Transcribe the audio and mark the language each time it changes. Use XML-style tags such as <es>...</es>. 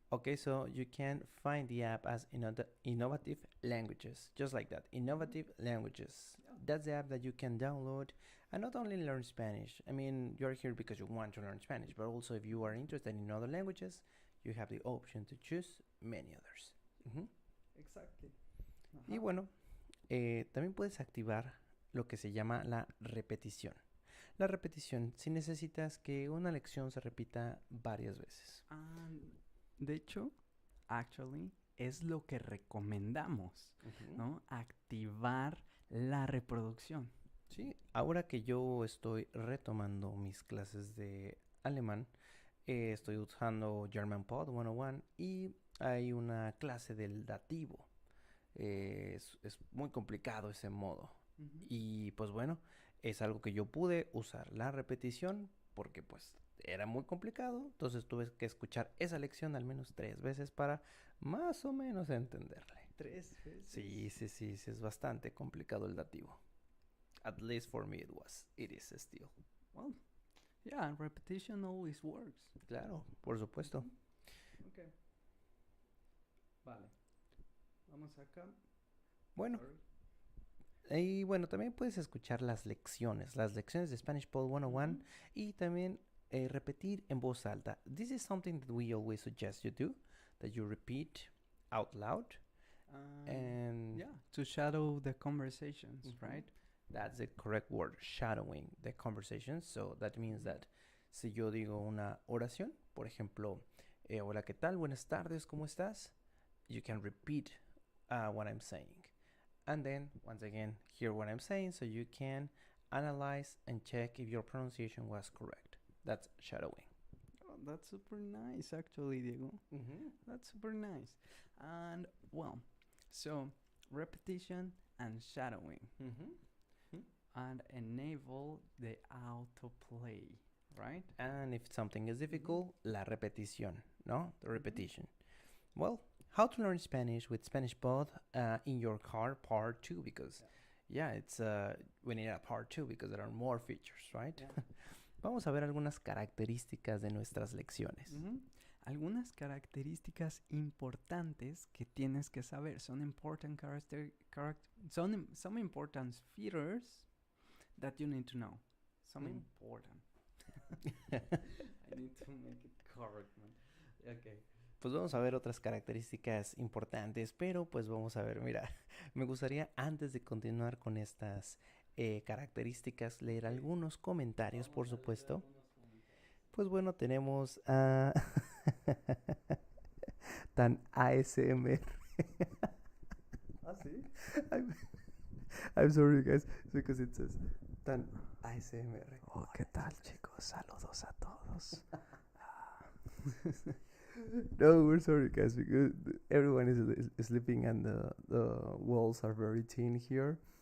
<en>Okay, so you can find the app as Innovative Languages, just like that, Innovative Languages. Yeah. That's the app that you can download and not only learn Spanish. I mean, you're here because you want to learn Spanish, but also if you are interested in other languages, you have the option to choose many others. Ujú. Exactly.</en> <es>Y bueno, también puedes activar lo que se llama la repetición. La repetición, si necesitas que una lección se repita varias veces. De hecho, actually, es lo que recomendamos, Ujú. ¿no? Activar la reproducción. Sí, ahora que yo estoy retomando mis clases de alemán, estoy usando GermanPod 101 y hay una clase del dativo. Es muy complicado ese modo. Ujú. Y pues bueno, es algo que yo pude usar la repetición porque pues era muy complicado. Entonces tuve que escuchar esa lección al menos 3 veces para más o menos entenderle. 3 veces. Sí, es bastante complicado el dativo.</es> <en>At least for me it is still. Well, yeah, repetition always works.</en> <es>Claro, por supuesto. Okay. Vale. Vamos acá. Bueno,</es> <en>Sorry.</en> <es>y bueno, también puedes escuchar las lecciones de Spanish Pod 101 Ujú. y también repetir en voz alta.</es> <en>This is something that we always suggest you do, that you repeat out loud. And Yeah, to shadow the conversations, Mhm. right? That's the correct word, shadowing the conversations. So that means that</en> <es>si yo digo una oración, por ejemplo, hola, ¿qué tal? Buenas tardes, ¿cómo estás?</es> <en>You can repeat what I'm saying. And then, once again, hear what I'm saying so you can analyze and check if your pronunciation was correct. That's shadowing. Oh, that's super nice, actually, Diego. Mm-hmm. That's super nice. And, well, so repetition and shadowing. Mm-hmm. And enable the autoplay, right? And if something is difficult,</en> <es>la repetición, no?</es> <en>The repetition. Well, how to learn Spanish with Spanish Pod in your car, part 2, because it's we need a part 2 because there are more features, right? Yeah.</en> <es>Vamos a ver algunas características de nuestras lecciones. Algunas características importantes que tienes que saber.</es> <en>Son important some important features that you need to know. Some important. I need to make it correct, man. Okay.</en> <es>Pues vamos a ver otras características importantes, pero pues vamos a ver, mira, me gustaría antes de continuar con estas características leer algunos comentarios, por supuesto. Pues bueno, tenemos a tan ASMR. ¿Ah, sí?</es> <en>I'm sorry guys, because it says tan ASMR.</en> <es>Oh, ¿qué tal, chicos? Saludos a todos.</es> <en>No, we're sorry guys, because everyone is sleeping and the walls are very thin here.</en>